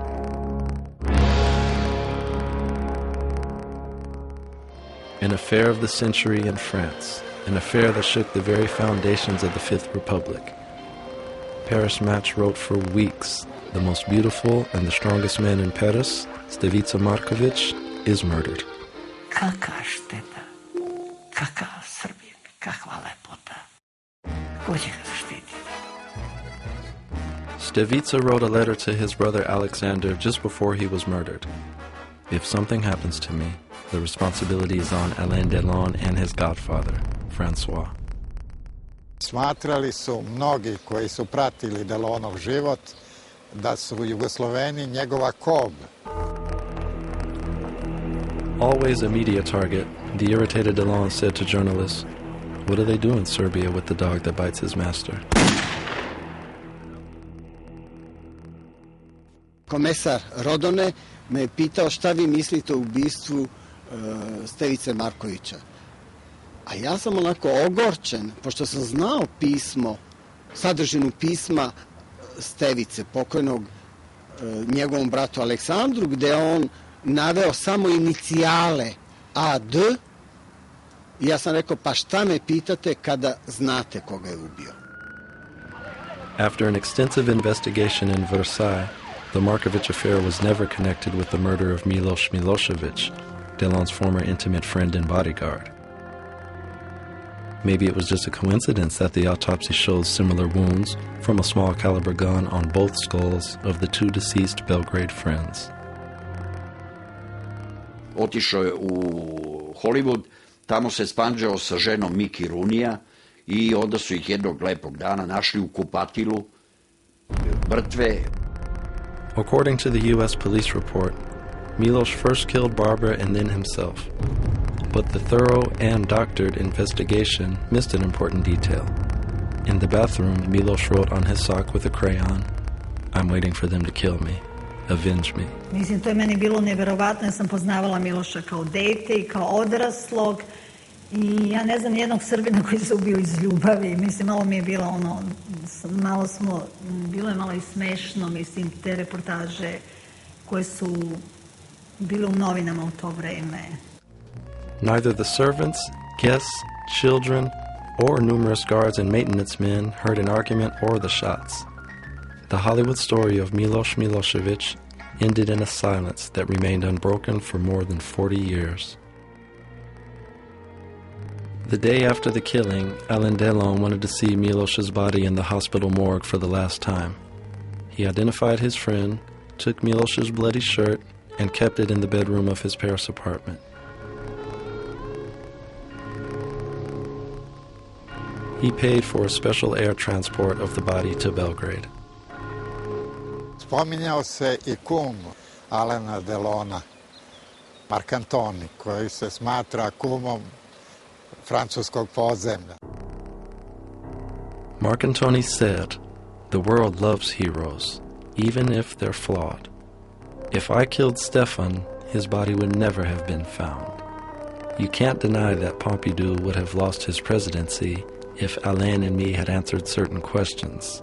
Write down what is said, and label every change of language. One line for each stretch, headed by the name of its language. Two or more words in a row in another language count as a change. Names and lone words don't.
English: An affair of the century in France, an affair that shook the very foundations of the Fifth Republic. Paris Match wrote for weeks, the most beautiful and the strongest man in Paris, Stevice Marković, is murdered.
Serbian: Kakva šteta, kakav Srbija, kakva lepota. Ko će ga zaštiti?
English: Stevice wrote a letter to his brother Alexander just before he was murdered. If something happens to me, the responsibility is on Alena Delona and his godfather, Francois.
Serbian: Smatrali su mnogi koji su pratili Delonov život da su Jugosloveni njegova kov.
English: Always a media target, the irritated Delona said to journalists, "What do they do in Serbia with the dog that bites his master?"
Serbian: Komesar Rodone me je pitao šta vi mislite o ubistvu Stevice Markovića. A ja sam onako ogorčen, pošto sam znao pismo, sadržinu pisma Stevice, pokojnog njegovom bratu Aleksandru, gde on naveo samo inicijale AD. I ja sam rekao, pa šta me pitate kada znate koga je ubio?
English: After an extensive investigation in Versailles, the Marković affair was never connected with the murder of Miloša Milošević, Delon's former intimate friend and bodyguard. Maybe it was just a coincidence that the autopsy shows similar wounds from a small caliber gun on both skulls of the two deceased Belgrade friends.
Serbian: Otišao je u Hollywood, tamo se spanđao sa ženom Miki Runija i onda su ih jednog lepog dana našli u kupatilu, mrtve.
English: According to the U.S. police report, Miloš first killed Barbara and then himself. But the thorough and doctored investigation missed an important detail. In the bathroom, Miloš wrote on his sock with a crayon, "I'm waiting for them to kill me. Avenge me."
Serbian: Mislim, to je meni bilo neverovatno. Ja sam poznavala Miloša kao dete i kao odraslog. I ja ne znam nijednog Srbina koji se ubio iz ljubavi. Mislim, malo mi je bilo ono, bilo je malo i smešno, mislim, te reportaže koje su bile u novinama u to vreme.
English: Neither the servants, guests, children, or numerous guards and maintenance men heard an argument or the shots. The Hollywood story of Miloša Milošević ended in a silence that remained unbroken for more than 40 years. The day after the killing, Alena Delona wanted to see Miloš's body in the hospital morgue for the last time. He identified his friend, took Miloš's bloody shirt, and kept it in the bedroom of his Paris apartment. He paid for a special air transport of the body to Belgrade.
Serbian: Spominjao se i kum Alena Delona, Mark Antoni, koji se smatra kumom francuskog podzemlja.
English: Mark Antoni said, "The world loves heroes, even if they're flawed. If I killed Stefan, his body would never have been found. You can't deny that Pompidou would have lost his presidency if Alain and me had answered certain questions.